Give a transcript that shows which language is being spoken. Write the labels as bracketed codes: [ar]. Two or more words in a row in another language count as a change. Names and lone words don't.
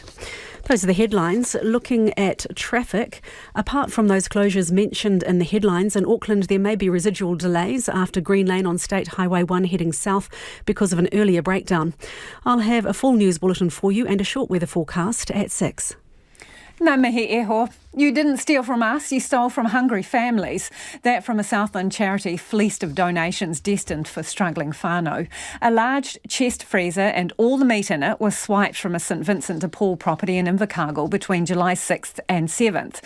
[en] Those are the headlines. Looking at traffic, apart from those closures mentioned in the headlines, in Auckland there may be residual delays after Green Lane on State Highway 1 heading south because of an earlier breakdown. I'll have a full news bulletin for you and a short weather forecast at 6. [mi] Ngā mihi e ho. [en] You didn't steal from us, you stole from hungry families. That from a Southland charity fleeced of donations destined for struggling whānau. A large chest freezer and all the meat in it was swiped from a St Vincent de Paul property in Invercargill between July 6th and 7th.